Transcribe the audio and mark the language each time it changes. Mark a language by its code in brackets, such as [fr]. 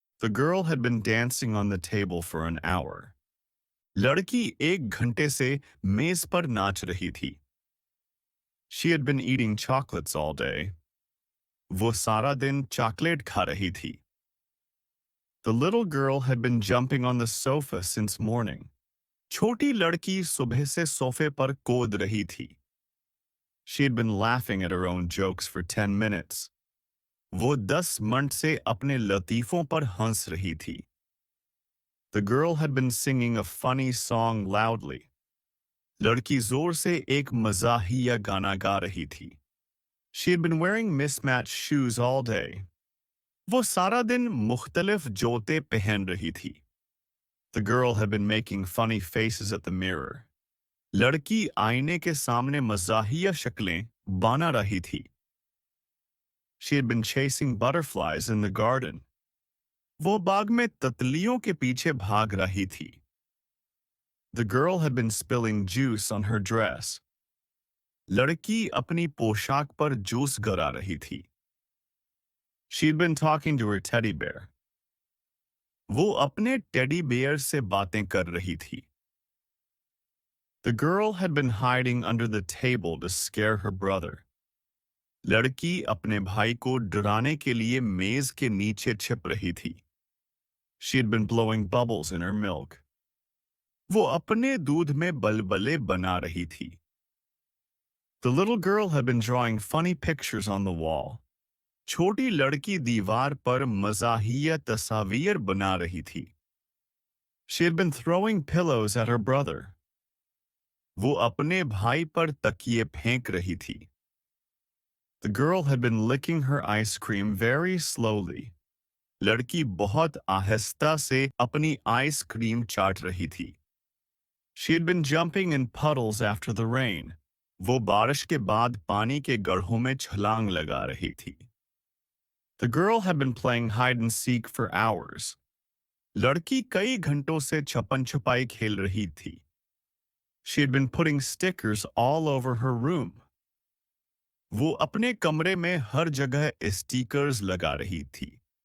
[en] The girl had been dancing on the table for an hour. [hi] लड़की 1 घंटे से मेज पर नाच रही थी. [en] She had been eating chocolates all day. [hi] वो सारा दिन चॉकलेट खा रही थी. [en] The little girl had been jumping on the sofa since morning. [hi] छोटी लड़की सुबह से सोफे पर कूद रही थी. [en] She had been laughing at her own jokes for 10 minutes. [hi] वो 10 मिनट से अपने लतीफों पर हंस रही थी. [en] The girl had been singing a funny song loudly. [hi] लड़की जोर से एक मज़ाहिया गाना गा रही थी. [en] She had been wearing mismatched shoes all day. [hi] वो सारा दिन मुख्तलिफ जूते पहन रही थी. [en] The girl had been making funny faces at the mirror. [hi] लड़की आईने के सामने मज़ाहिया शक्लें बना रही थी. [en] She had been chasing butterflies in the garden. [hi] वो बाग में तितलियों के पीछे भाग रही थी. [en] The girl had been spilling juice on her dress. [hi] लड़की अपनी पोशाक पर जूस गिरा रही थी. [en] She had been talking to her teddy bear. [hi] वो अपने टेडी बेयर से बातें कर रही थी. [en] The girl had been hiding under the table to scare her brother. [hi] लड़की अपने भाई को डराने के लिए मेज के नीचे छिप रही थी. [en] She had been blowing bubbles in her milk. [hi] वो अपने दूध में बलबले बना रही थी. [en] The little girl had been drawing funny pictures on the wall. [hi] छोटी लड़की दीवार पर मज़ाहिया तस्वीर बना रही थी. [en] She had been throwing pillows at her brother. [hi] वो अपने भाई पर तकिए फेंक रही थी. [en] The girl had been licking her ice cream very slowly. [hi] लड़की बहुत आहिस्ता से अपनी आइस क्रीम चाट रही थी. [en] She had been jumping in puddles after the rain. [hi] वो बारिश के बाद पानी के गड्ढों में छलांग लगा रही थी. [en] The girl had been playing hide and seek for hours. [hi] लड़की कई घंटों से छपन छुपाई खेल रही थी. [en] She had been putting stickers all over her room. [hi] वो अपने कमरे में हर जगह स्टिकर्स लगा रही थी.